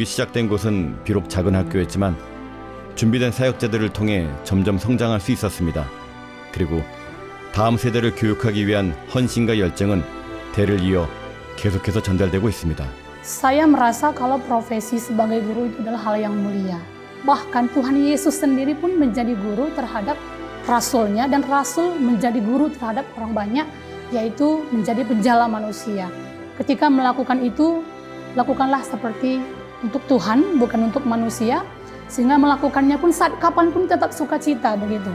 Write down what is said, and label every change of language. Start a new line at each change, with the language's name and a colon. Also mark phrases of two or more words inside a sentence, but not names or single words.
Korean: 시작된 곳은 비록 작은 학교였지만 준비된 사역자들을 통해 점점 성장할 수 있었습니다. 그리고 다음 세대를 교육하기 위한 헌신과 열정은 대를 이어 계속해서 전달되고 있습니다.
Indonesian: Saya merasa kalau profesi sebagai guru itu adalah hal yang mulia. Bahkan Tuhan Yesus sendiri pun menjadi guru terhadap rasulnya, dan rasul menjadi guru terhadap orang banyak, yaitu menjadi penjala manusia. Ketika melakukan itu, lakukanlah seperti untuk Tuhan, bukan untuk manusia, sehingga melakukannya pun saat kapanpun tetap sukacita begitu.